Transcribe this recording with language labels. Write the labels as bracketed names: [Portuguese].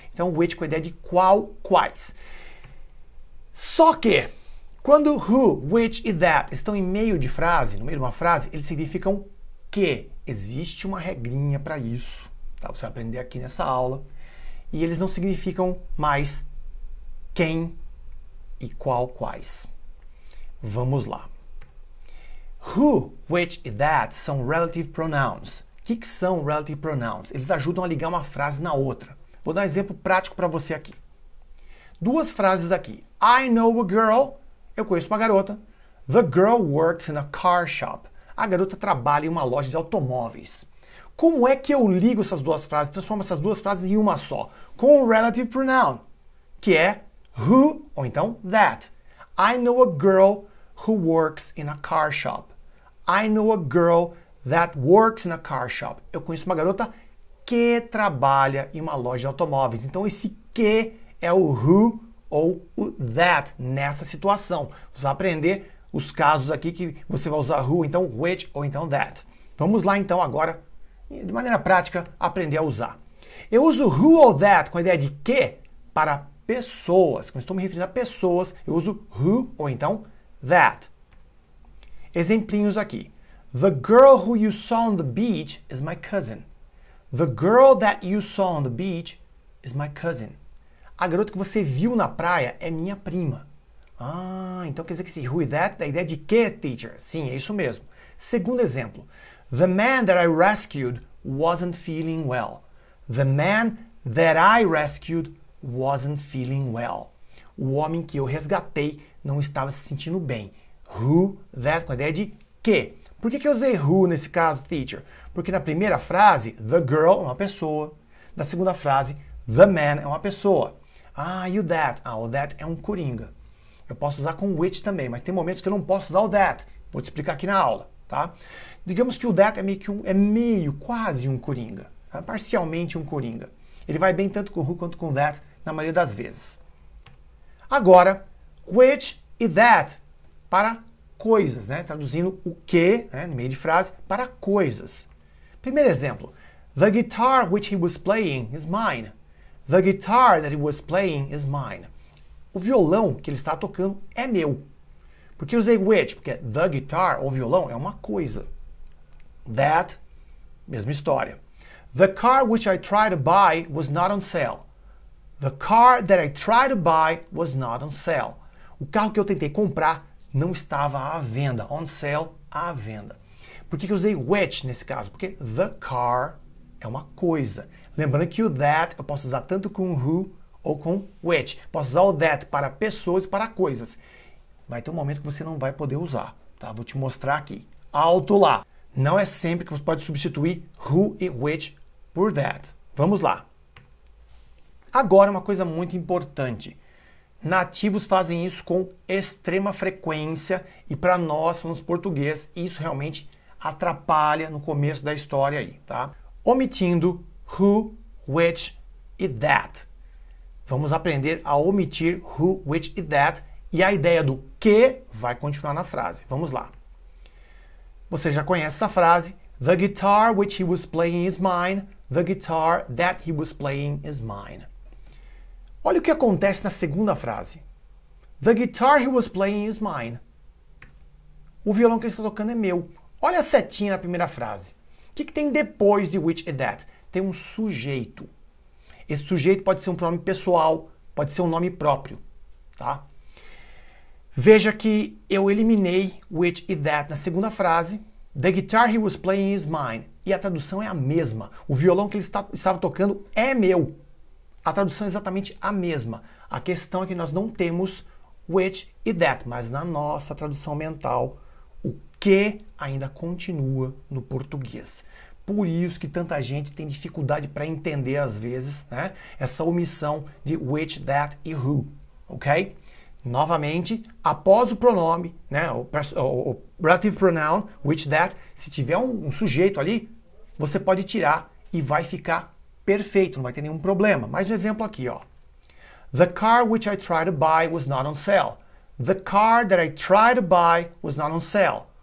[Portuguese] Então, which com a ideia de qual, quais. Só que, quando who, which e that estão em meio de frase, no meio de uma frase, eles significam que. Existe uma regrinha para isso, tá? Você vai aprender aqui nessa aula. E eles não significam mais quem e qual, quais. Vamos lá. Who, which e that são relative pronouns. O que são relative pronouns? Eles ajudam a ligar uma frase na outra. Vou dar um exemplo prático para você aqui. Duas frases aqui. [English] I know a girl. [Portuguese] Eu conheço uma garota. [English] The girl works in a car shop. [Portuguese] A garota trabalha em uma loja de automóveis. Como é que eu ligo essas duas frases, transformo essas duas frases em uma só? Com o relative pronoun, que é who ou então that. [English] I know a girl who works in a car shop. I know a girl that works in a car shop. [Portuguese] Eu conheço uma garota que trabalha em uma loja de automóveis. Então esse que é o who ou o that nessa situação. Você vai aprender os casos aqui que você vai usar who, então which ou então that. Vamos lá então agora, de maneira prática, aprender a usar. Eu uso who ou that com a ideia de que para pessoas. Quando estou me referindo a pessoas, eu uso who ou então that. Exemplinhos aqui. [English] The girl who you saw on the beach is my cousin. The girl that you saw on the beach is my cousin. [Portuguese] A garota que você viu na praia é minha prima. Ah, então quer dizer que esse who e that dá a ideia de que, teacher? Sim, é isso mesmo. Segundo exemplo. [English] The man that I rescued wasn't feeling well. The man that I rescued wasn't feeling well. [Portuguese] O homem que eu resgatei não estava se sentindo bem. Who, that, com a ideia de que. Por que eu usei who nesse caso, teacher? Porque na primeira frase, the girl é uma pessoa. Na segunda frase, the man é uma pessoa. Ah, e o that? Ah, o that é um coringa. Eu posso usar com which também, mas tem momentos que eu não posso usar o that. Vou te explicar aqui na aula, tá? Digamos que o that é meio, quase um coringa. Tá? Parcialmente um coringa. Ele vai bem tanto com who quanto com that na maioria das vezes. Agora, which e that para coisas, né? Traduzindo o que, né, no meio de frase, para coisas. Primeiro exemplo. [English] The guitar which he was playing is mine. The guitar that he was playing is mine. [Portuguese] O violão que ele está tocando é meu. Por que eu usei which? Porque the guitar, ou violão, é uma coisa. That, mesma história. [English] The car which I tried to buy was not on sale. The car that I tried to buy was not on sale. [Portuguese] O carro que eu tentei comprar não estava à venda. On sale, à venda. Por que eu usei which nesse caso? Porque the car é uma coisa. Lembrando que o that eu posso usar tanto com who ou com which. Posso usar o that para pessoas e para coisas. Vai ter um momento que você não vai poder usar, tá? Vou te mostrar aqui. Alto lá. Não é sempre que você pode substituir who e which por that. Vamos lá. Agora uma coisa muito importante. Nativos fazem isso com extrema frequência e para nós, falamos português, isso realmente atrapalha no começo da história aí, tá? Omitindo who, which e that. Vamos aprender a omitir who, which e that e a ideia do que vai continuar na frase. Vamos lá. Você já conhece essa frase. [English] The guitar which he was playing is mine. The guitar that he was playing is mine. [Portuguese] Olha o que acontece na segunda frase. [English] The guitar he was playing is mine. [Portuguese] O violão que ele está tocando é meu. Olha a setinha na primeira frase. O que tem depois de which e that? Tem um sujeito. Esse sujeito pode ser um pronome pessoal, pode ser um nome próprio, tá? Veja que eu eliminei which e that na segunda frase. [English] The guitar he was playing is mine. [Portuguese] E a tradução é a mesma. O violão que ele estava tocando é meu. A tradução é exatamente a mesma. A questão é que nós não temos which e that, mas na nossa tradução mental, o que ainda continua no português. Por isso que tanta gente tem dificuldade para entender, às vezes, né, essa omissão de which, that e who, ok? Novamente, após o pronome, né, o relative pronoun, which, that, se tiver um sujeito ali, você pode tirar e vai ficar perfeito, não vai ter nenhum problema. Mais um exemplo aqui, ó. [English] The car which I tried to buy was not on sale. The car that I tried to buy was not on sale.